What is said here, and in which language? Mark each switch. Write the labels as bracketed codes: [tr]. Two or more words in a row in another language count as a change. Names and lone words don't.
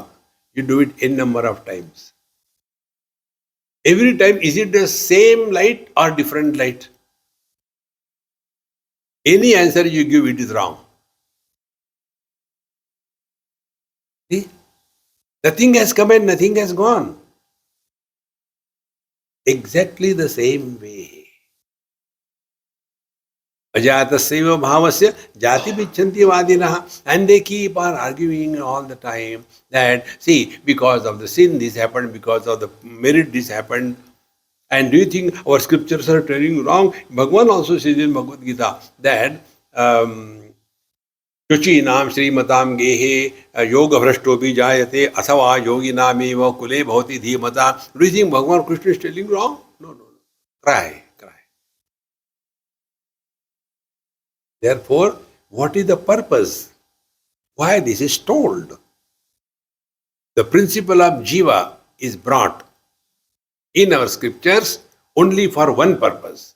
[en] You do it n number of times. Every time, is it the same light or different light? Any answer you give, it is wrong. See? Nothing has come and nothing has gone. Exactly the same way. [sa] अजातस्य भावस्य जातिम् इच्छन्ति वादिनः. [en] And they keep on arguing all the time that, see, because of the sin this happened, because of the merit this happened. And do you think our scriptures are telling wrong? Bhagavan also says in Bhagavad Gita that [sa] शुचीनां श्रीमतां गेहे योगभ्रष्टोऽपि जायते अथवा योगिनामेव कुले भवति धीमताम्. [en] Do you think Bhagavan Krishna is telling wrong? No, no, no. Cry. Therefore, what is the purpose? Why this is told? The principle of Jiva is brought in our scriptures only for one purpose.